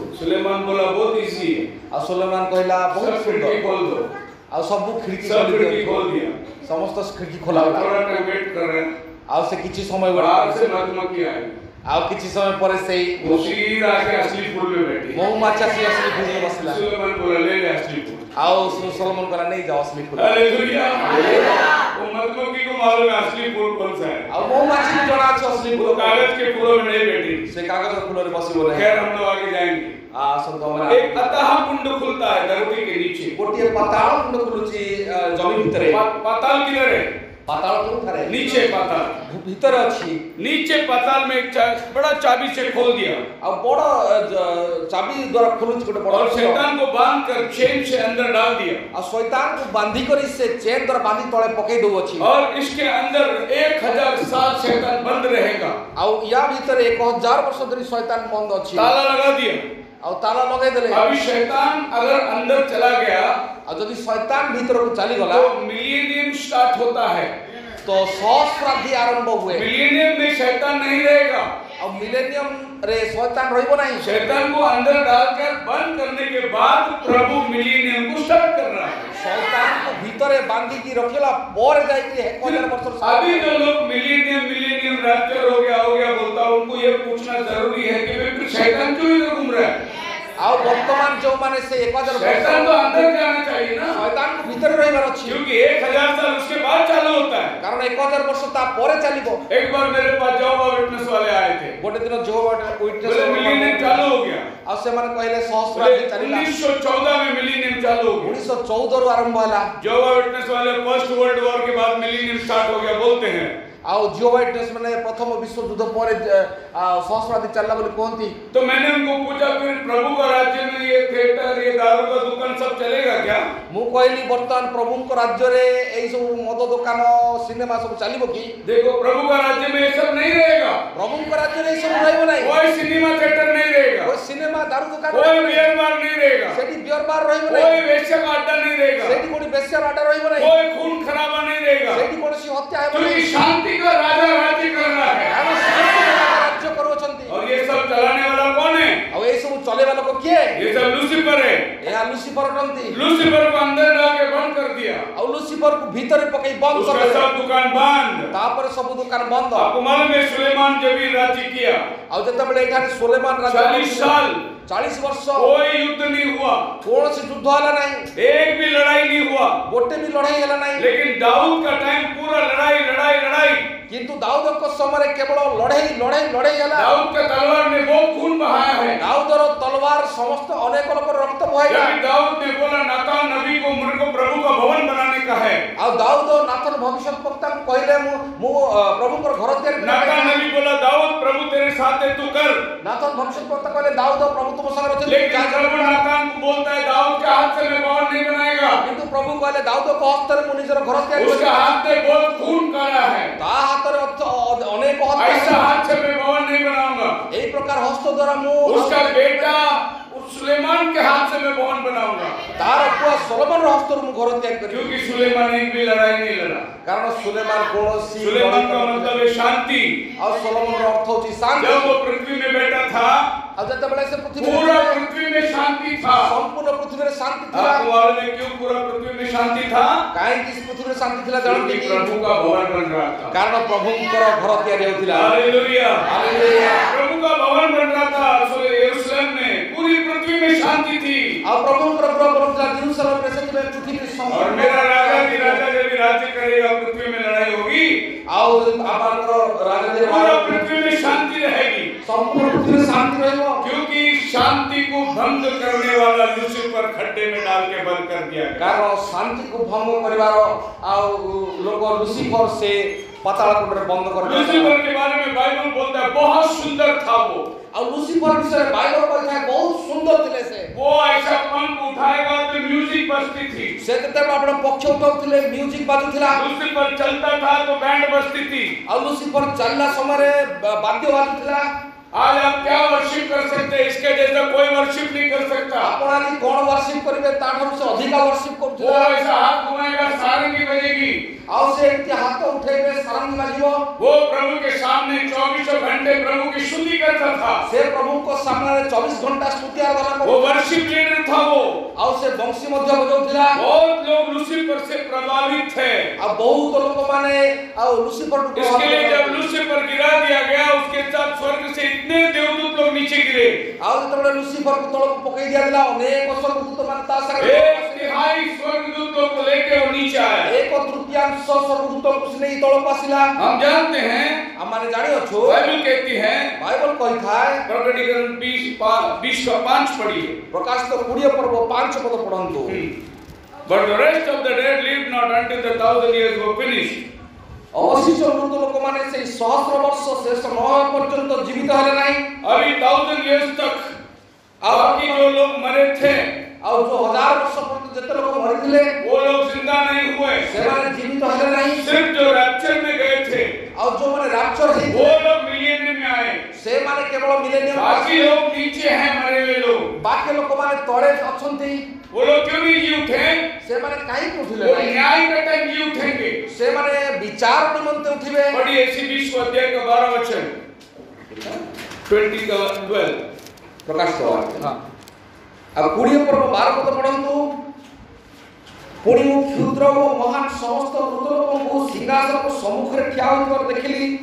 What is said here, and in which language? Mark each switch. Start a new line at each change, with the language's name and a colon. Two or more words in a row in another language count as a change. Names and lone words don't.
Hindi: सुलेमान बोला, बहुत इजी है,
Odia: ଆଉ ସୁଲେମାନ କହିଲା ବହୁତ
Hindi: सब खिड़की
Odia: ସୁନ୍ଦର।
Hindi: खोल दो।
Odia: ଆଉ ସବୁ ଖିड़की
Hindi: सब खिड़की खोल दिया।
Odia: ସମସ୍ତ ଖିड़की ଖୋଲା ହେଲା।
Hindi: थोड़ा
English: time wait
Hindi: कर रहे हैं,
Odia: ଆଉ ସେ କିଛି ସମୟ
Hindi: बाहर
Odia: ବେଳେ
Hindi: से मधुमक्खी आई।
Odia: ଆଉ କିଛି ସମୟ ପରେ ସେଇ
Hindi: वो सीधा आके असली फूल में बैठी।
Odia: ମହୁମାଛି ଆସି ଅସଲି ଫୁଲରେ ବସିଲା
Hindi: सुलेमान बोला ले ले असली फूल।
Odia: ଆଉ ସଲୋମନ କହିଲା ନେଇ ଯାଅ ଅସଲି ଫୁଲ
Hindi: हालेलुया। वो मधुमक्खी को मालूम है असली फूल कौन सा है।
Odia: ଆଉ ମହୁମାଛି ଜଣା ଅଛି ଅସଲି
Hindi: वो
Odia: ଫୁଲ
Hindi: कागज के फूलों में नहीं बैठी।
Odia: ସେ କାଗଜ ଫୁଲରେ ବସିବ ନାହିଁ
Hindi: खैर हम लोग आगे जाएंगे।
Odia: ଆସନ୍ତୁ ଆମେ
Hindi: एक अतः कुंड खुलता है धरती के नीचे।
Odia: ଗୋଟିଏ ପାତାଳ କୁଣ୍ଡ ଖୋଲୁଛି ଜମି ଭିତରେ
Hindi: पाताल किधर है?
Odia: ପାତାଳ କୋଉଠାରେ
Hindi: नीचे पाताल।
Odia: ଭିତରେ ଅଛି
Hindi: नीचे पाताल में एक बड़ा चाबी से खोल दिया
Odia: ଆଉ ବଡ ଚାବି ଦ୍ୱାରା ଖୋଲୁଛି ଗୋଟେ ବଡ
Hindi: और शैतान को बांध कर चेन से अंदर डाल दिया
Odia: ଆଉ ଶୈତାନକୁ ବାନ୍ଧି କରି ସେ ଚେନ୍ ଦ୍ୱାରା ବାନ୍ଧି ତଳେ ପକେଇ ଦଉଅଛି
Hindi: और इसके अंदर 1000 साल शैतान बंद रहेगा।
Odia: ଆଉ ୟା ଭିତରେ 1000 ବର୍ଷ ଧରି ଶୈତାନ ବନ୍ଦ ଅଛି
Hindi: ताला लगा दिया।
Odia: ଆଉ ତାଲା ଲଗେଇ ଦେଲେ
Hindi: अभी शैतान अगर अंदर चला गया
Odia: ଆଉ ଯଦି ଶୈତାନ ଭିତରକୁ ଚାଲିଗଲା
Hindi: तो
English: millennium start
Hindi: होता है।
Odia: ତ ସହସ୍ରାବ୍ଦୀ ଆରମ୍ଭ ହୁଏ
Hindi: मिलियनियम में शैतान नहीं रहेगा।
Odia: ଆଉ ମିଲେନିୟମ ରେ ଶୈତାନ ରହିବ ନାହିଁ
Hindi: शैतान को अंदर डालकर बंद करने के बाद प्रभु मिलियनियम को स्टार्ट कर रहा है।
Odia: ଶୈତାନକୁ ଭିତରେ ବାନ୍ଧିକି ରଖିଲା ପରେ ଯାଇକି 1000 ବର୍ଷ
Hindi: अभी जो लोग
English: millennium rapture
Hindi: हो गया बोलता है उनको ये पूछना जरूरी है कि फिर शैतान क्यों इधर घूम रहा है?
Odia: ଆଉ ବର୍ତ୍ତମାନ ଯୋଉମାନେ ସେ 1000
Hindi: शैतान तो अंदर जाना चाहिए ना।
Odia: ଶୈତାନକୁ ଭିତରେ ରହିବାର ଅଛି
Hindi: क्योंकि 1000 साल उसके बाद चालू होता है।
Odia: କାରଣ 1000 ବର୍ଷ ତା ପରେ ଚାଲିବ
Hindi: एक बार मेरे पास जहोवा विटनेस वाले आए थे।
Odia: ଗୋଟେ ଦିନ ଯୋଉ
Hindi: बोले मिलियनियम चालू हो गया।
Odia: ଆଉ ସେମାନେ କହିଲେ ସହସ୍ରାବ୍ଦୀ ଚାଲିଲା
Hindi: 1914 में मिलियनियम चालू हो गया।
Odia: 1914 ରୁ ଆରମ୍ଭ ହେଲା
Hindi: जहोवा विटनेस वाले
English: first world war
Hindi: के बाद
English: millennium start
Hindi: हो गया बोलते हैं।
Odia: ଆଉ ଜିଓ ୱାइटନେस ମାନେ ପ୍ରଥମ ବିଶ୍ୱ ଯୁଦ୍ଧ ପରେ ସହସ୍ରାବ୍ଦୀ ଚାଲିଲା ବୋଲି କୁହନ୍ତି
Hindi: तो मैंने उनको पूछा फिर प्रभु का राज्य में ये थिएटर ये दारू का दुकान सब चलेगा क्या?
Odia: ମୁଁ କହିଲି ବର୍ତ୍ତମାନ ପ୍ରଭୁଙ୍କ ରାଜ୍ୟରେ ଏଇ ସବୁ ମଦ ଦୋକାନ ସିନେମା ସବୁ ଚାଲିବ କି
Hindi: देखो प्रभु का राज्य में ये सब नहीं रहेगा।
Odia: ପ୍ରଭୁଙ୍କ ରାଜ୍ୟରେ ଏଇ ସବୁ ରହିବ ନାହିଁ
Hindi: कोई
English: cinema theatre
Hindi: नहीं रहेगा।
Odia: କୋଇ ସିନେମା ଦାରୁ ଦୋକାନ
Hindi: कोई
English: beer bar
Hindi: नहीं रहेगा।
Odia: ସେଠି
English: beer bar
Odia: ରହିବ
Hindi: कोई
Odia: ନାହିଁ
Hindi: वेश्या का अड्डा नहीं रहेगा।
Odia: ସେଠି କୋଉଠି ବେଶ୍ୟାର ଆଡ୍ଡା ରହିବ ନାହିଁ
Hindi: कोई खून खराबा नहीं रहेगा।
Odia: ସେଠି କୌଣସି ହତ୍ୟା ହେବ
Hindi: क्योंकि
Odia: ନାହିଁ
Hindi: शांति का राजा राज्य कर रहा है।
Odia: କାରଣ ଶାନ୍ତିର ରାଜ୍ୟ କରୁଅଛନ୍ତି
Hindi: और ये सब चलाने वाला कौन है?
Odia: ଆଉ ଏଇ ସବୁ ଚଲେଇବା ଲୋକ କିଏ
Hindi: ये सब लूसीफर है।
Odia: ଏହା ଲୁସିଫର ଅଟନ୍ତି
Hindi: लूसीफर को अंदर डाल के बंद कर दिया।
Odia: ଆଉ ଲୁସିଫରକୁ ଭିତରେ ପକେଇ ବନ୍ଦ
Hindi: उसका
Odia: କରିଦେଲେ
Hindi: सब दुकान बंद।
Odia: ତାପରେ ସବୁ ଦୋକାନ ବନ୍ଦ
Hindi: आपको मालूम है सुलेमान जब भी राज्य किया
Odia: ଆଉ ଯେତେବେଳେ ଏଠାରେ ସୁଲେମାନ ରାଜା
Hindi: 40 साल
Odia: 40 ବର୍ଷ
Hindi: कोई युद्ध नहीं हुआ।
Odia: କୌଣସି ଯୁଦ୍ଧ ହେଲା ନାହିଁ
Hindi: एक भी लड़ाई नहीं हुआ।
Odia: ଗୋଟେ ବି ଲଢେଇ ହେଲା ନାହିଁ
Hindi: लेकिन दाऊद का टाइम पूरा लड़ाई लड़ाई लड़ाई।
Odia: କିନ୍ତୁ ଦାଉଦଙ୍କ ସମୟରେ କେବଳ ଲଢେଇ ଲଢେଇ ଲଢେଇ ହେଲା
Hindi: दाऊद का तलवार ने बहुत खून बहाया है।
Odia: ଦାଉଦର ତଲୱାର ସମସ୍ତ ଅନେକ ଲୋକର ରକ୍ତ ବହାଇଲା
Hindi: जब दाऊद ने बोला नातान नबी को मुझे को प्रभु का भवन बनाने का है।
Odia: ଆଉ ଦାଉଦ ନାଥନ ଭବିଷ୍ୟତ ବକ୍ତାଙ୍କୁ କହିଲେ ମୁଁ ପ୍ରଭୁଙ୍କର ଘର ତିଆରି କରିବା
Hindi: नातान
Odia: ପାଇଁ
Hindi: नबी बोला दाऊद प्रभु तेरे साथ है तू कर।
Odia: ନାଥନ ଭବିଷ୍ୟତ ବକ୍ତା କହିଲେ ଦାଉଦ ପ୍ରଭୁ ତୁମ ସାଙ୍ଗରେ ଅଛନ୍ତି
Hindi: लेकिन प्रभु नातान को बोलता है दाऊद के हाथ से मैं भवन नहीं बनाएगा।
Odia: କିନ୍ତୁ ପ୍ରଭୁ କହିଲେ ଦାଉଦଙ୍କ ହସ୍ତରେ ମୁଁ ନିଜର ଘର ତିଆରି
Hindi: उसका
Odia: କରିବି
Hindi: हाथ में बहुत खून काला है।
Odia: ତା ହାତରେ ଅନେକ ହତ୍ୟା
Hindi: ऐसा
Odia: ହେଲା।
Hindi: हाथ से मैं भवन नहीं बनाऊंगा।
Odia: ଏଇ ପ୍ରକାର ହସ୍ତ ଦ୍ୱାରା ମୁଁ
Hindi: उसका बेटा उस सुलेमान के हाथ से मैं भवन बनाऊंगा।
Odia: ତାର ପୁଅ ସଲୋମନର ହସ୍ତରୁ ମୁଁ ଘର ତିଆରି କରିବି
Hindi: क्योंकि सुलेमान एक भी लड़ाई नहीं लड़ा।
Odia: କାରଣ ସୁଲେମାନ କୌଣସି
Hindi: सुलेमान का मतलब है शांति।
Odia: ଆଉ ସଲୋମନର ଅର୍ଥ ହେଉଛି ଶାନ୍ତି
Hindi: जब वो पृथ्वी में बैठा था
Odia: ଆଉ ଯେତେବେଳେ ସେ ପୃଥିବୀରେ
Hindi: पूरा
Odia: ଥିଲେ,
Hindi: पृथ्वी में शांति था।
Odia: ସମ୍ପୂର୍ଣ୍ଣ ପୃଥିବୀରେ ଶାନ୍ତି ଥିଲା
Hindi: आपको मालूम है क्यों पूरा पृथ्वी में शांति था?
Odia: କାହିଁକି ସେ ପୃଥିବୀରେ ଶାନ୍ତି ଥିଲା ଜାଣନ୍ତି
Hindi: क्योंकि
Odia: କି
Hindi: प्रभु का भवन बन रहा था।
Odia: କାରଣ ପ୍ରଭୁଙ୍କର ଘର ତିଆରି ହେଉଥିଲା
Hindi: हालेलुया।
Odia: ହାଲେଲୁୟା।
Hindi: प्रभु का भवन बन रहा था यरूशलेम में। पूरी पृथ्वी में शांति थी।
Odia: ଆଉ ପ୍ରଭୁଙ୍କର ଗୃହ କରୁଥିଲା ଜେରୁସାଲେମରେ ସେଥିପାଇଁ ପୃଥିବୀରେ
Hindi: और मेरा राजा भी जब भी राज्य करेगा पृथ्वी में लड़ाई होगी।
Odia: ଆଉ ଆପଣଙ୍କର ରାଜଧାନୀ
Hindi: पूरा पृथ्वी में शांति रहेगी।
Odia: ସମ୍ପୂର୍ଣ୍ଣ ପୃଥିବୀରେ ଶାନ୍ତି ରହିବ
Hindi: क्योंकि शांति को भंग करने वाला लूसीफर खड्डे में डाल के बंद कर दिया गया।
Odia: କାରଣ ଶାନ୍ତିକୁ ଭଙ୍ଗ କରିବାର ଆଉ ଲୋକ ଲୁସିଫର ସେ ପାତାଳ କୁଣ୍ଡରେ ବନ୍ଦ କରିଦେଲେ
Hindi: लूसीफर के बारे में बाइबल बोलता है बहुत सुंदर था वो।
Odia: ଆଉ ଲୁସିଫର ବିଷୟରେ ବାଇବଲ କହିଥାଏ ବହୁତ ସୁନ୍ଦର ଥିଲେ ସେ
Hindi: वो ऐसा पंख उठाएगा तो म्यूजिक बजती थी।
Odia: ସେ ଯେତେବେଳେ ଆପଣ ପକ୍ଷ ଉଠାଉଥିଲେ ମ୍ୟୁଜିକ ବାଜୁଥିଲା
Hindi: लूसीफर चलता था तो बैंड बजती थी।
Odia: ଆଉ ଲୁସିଫର ଚାଲିଲା ସମୟରେ ବାଦ୍ୟ ବାଜୁଥିଲା
Hindi: आज आप क्या वर्शिप कर सकते हैं? इसके जैसा कोई वर्शिप नहीं कर सकता।
Odia: ଆପଣ ଆଜି କଣ ୱାର୍ସିପ କରିବେ ତାଠାରୁ ସେ ଅଧିକା ୱାର୍ସିପ
Hindi: वो
Odia: କରୁଥିଲା
Hindi: ऐसा हाथ घुमाएगा सारंगी बजेगी।
Odia: ଆଉ ସେ ଏମିତି ହାତ ଉଠେଇବେ ସାରଙ୍ଗୀ ବାଜିବ
Hindi: वो प्रभु के सामने 24 घंटे प्रभु की स्तुति करता था।
Odia: ସେ ପ୍ରଭୁଙ୍କ ସାମ୍ନାରେ 24 ଘଣ୍ଟା ସ୍ତୁତି ଆରାଧନା
Hindi: वो
Odia: କରୁଥିଲା
English: worship leader
Hindi: था वो।
Odia: ଆଉ ସେ ବଂଶୀ ମଧ୍ୟ ବଜାଉଥିଲା
Hindi: बहुत लोग लूसीफर से प्रभावित थे।
Odia: ଆଉ ବହୁତ ଲୋକମାନେ ଆଉ ଲୁସିଫରକୁ
Hindi: इसके लिए जब लूसीफर गिरा दिया गया उसके साथ स्वर्ग कितने देवदूत लोग नीचे गिरे?
Odia: ଆଉ ଯେତେବେଳେ ଲୁସିଫରକୁ ତଳକୁ ପକେଇ ଦିଆଗଲା ଅନେକ ସ୍ୱର୍ଗଦୂତମାନେ ତା ସାଙ୍ଗରେ
Hindi: एक तिहाई स्वर्गदूतों को लेकर वो नीचे आया।
Odia: ଏକ ତୃତୀୟାଂଶ ସ୍ୱର୍ଗଦୂତଙ୍କୁ ସେ ନେଇ ତଳକୁ ଆସିଲା।
Hindi: हम जानते हैं,
Odia: ଆମମାନେ ଜାଣିଅଛୁ
Hindi: बाइबल कहती है,
Odia: ବାଇବଲ କହିଥାଏ
Hindi: प्रकटीकरण 20 का 5 पढ़िए।
Odia: ପ୍ରକାଶିତ 20 ପର୍ବ 5 ପଦ ପଢନ୍ତୁ।
English: But the rest of the dead lived not until the 1000 years were finished.
Odia: ଅବଶିଷ୍ଟ ମୃତ ଲୋକମାନେ ସେଇ ସହସ୍ର ବର୍ଷ ଶେଷ ନ ହେବା ପର୍ଯ୍ୟନ୍ତ ଜୀବିତ ହେଲେ ନାହିଁ।
Hindi: अभी 1000 years तक बाकी जो लोग मरे थे,
Odia: ଆଉ ଯୋଉ 1000 ବର୍ଷ ପର୍ଯ୍ୟନ୍ତ ଯେତେ ଲୋକ ମରିଥିଲେ
Hindi: वो लोग जिंदा नहीं हुए।
Odia: ସେମାନେ ଜୀବିତ ହେଲେ ନାହିଁ।
Hindi: सिर्फ जो रैप्चर में गए थे,
Odia: ଆଉ ଯୋଉମାନେ ରାପଚର
Hindi: वो
Odia: ହେଇଥିଲେ
Hindi: लोग मिलियन में आए।
Odia: ସେମାନେ କେବଳ ମିଲେନିୟମ
Hindi: बाकी लोग नीचे हैं, मरे हुए लोग।
Odia: ବାକି ଲୋକମାନେ ତଳେ ଅଛନ୍ତି।
Hindi: वो लोग क्यों नहीं जी उठे?
Odia: ସେମାନେ କାହିଁକି ଉଠିଲେ
Hindi: वो
Odia: ନାହିଁ?
Hindi: न्याय का टाइम जी उठेंगे।
Odia: ସେମାନେ ବିଚାର ନିମନ୍ତେ ଉଠିବେ।
Hindi: पढ़िए इसी 20 अध्याय का 12 वचन, 20 का 12।
Odia: ପ୍ରକାଶିତ ହଁ ଆଉ 20 ପର୍ବ 12 ପଦ ପଢନ୍ତୁ। ପୁଣି ମୁଁ କ୍ଷୁଦ୍ର ଓ ମହାନ ସମସ୍ତ ମୃତ ଲୋକଙ୍କୁ ସିଂହାସନ ସମ୍ମୁଖରେ ଠିଆ ହୋଇଥିବାର ଦେଖିଲି।